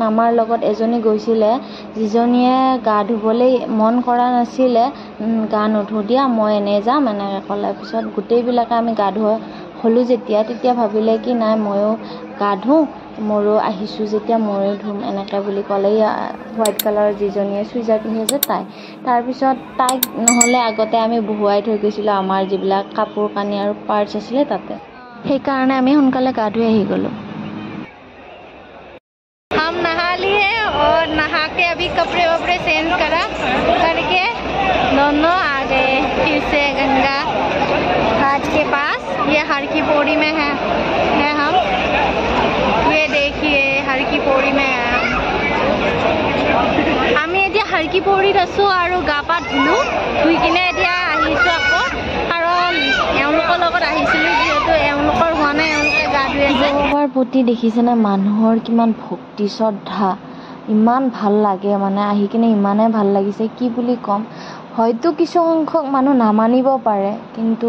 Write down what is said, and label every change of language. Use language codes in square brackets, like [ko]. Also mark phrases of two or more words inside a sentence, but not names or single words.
[as] আমাৰ লগত এজনী গৈছিলে যিজনীয়ে গা ধুবলৈ মন কৰা নাছিলে গা নুধো দিয়া মই এনেই যাম এনেকৈ ক'লে পিছত গোটেইবিলাকে আমি গা ধোৱা হ'লোঁ তেতিয়া ভাবিলে কি নাই ময়ো গা ধুওঁ মোৰো আহিছোঁ যেতিয়া ময়ো ধুম এনেকৈ বুলি ক'লে হোৱাইট কালাৰৰ যিজনীয়ে চুইজাৰ পিন্ধি আছে তাই তাৰপিছত তাইক নহ'লে আগতে আমি বহুৱাই থৈ গৈছিলোঁ আমাৰ যিবিলাক কাপোৰ কানি আৰু পাৰ্টছ আছিলে তাতে সেইকাৰণে আমি সোনকালে গা ধুই আহি গ'লোঁ [hi] हम नहा लिए और नहा के अभी कपड़े वपड़े चेंज करके दोनों आ गए फिर से गंगा घाट के पास ये हर की पौड़ी में है हम ये देखिए हर की पौड़ी में है [as] আমি এতিয়া हर की पौड़ीत আছোঁ আৰু গা পা ধুলোঁ ধুই কিনে এতিয়া আহিছোঁ আকৌ কাৰণ এওঁলোকৰ লগত আহিছিলোঁ যিহেতু এওঁলোকৰ হোৱা নাই এওঁলোকে গা ধুই আছে ভগৱানৰ প্ৰতি দেখিছেনে মানুহৰ কিমান ভক্তি শ্ৰদ্ধা ইমান ভাল লাগে মানে আহি কিনে ইমানে ভাল লাগিছে কি বুলি ক'ম হয়তো কিছু সংখ্যক মানুহ নামানিব পাৰে কিন্তু